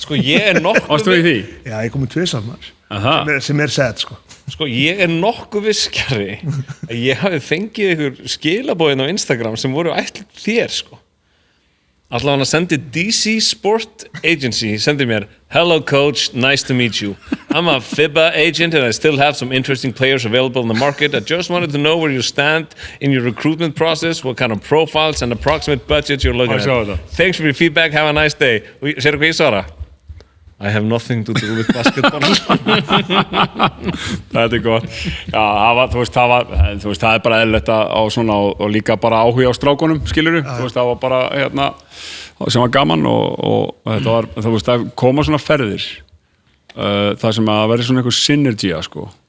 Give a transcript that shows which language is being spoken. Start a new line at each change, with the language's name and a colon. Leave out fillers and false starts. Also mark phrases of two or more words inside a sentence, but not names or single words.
Icelandic: Sko, ég er nokkuð... Varstu í því? Já, ég kom í 2 maður, sem er sad, sko. Sko, ég er nokkuð viskari að ég hafi fengið einhver skilabóðin á Instagram sem voru ætluð þér, sko. Allavega hann sendi DC Sport Agency, sendi mér
English: hello coach, nice to meet you. I'm a FIBA agent and I still have some interesting players available in the market. I just wanted to know where you stand in your recruitment process, what kind of profiles and approximate budgets you're looking at. Thanks for your feedback, have a nice day.
Icelandic: Sérðu hvað ég svara?
English: I have nothing to do with basketball.
Icelandic: Þetta er gott. Já, það er bara eðlilegt á svona og líka bara áhuga á strákunum, skilurðu. Þú veist, það var bara hérna sem var gaman og þetta var, þú veist, það koma svona ferðir. Það sem að verði svona einhver synergía, sko.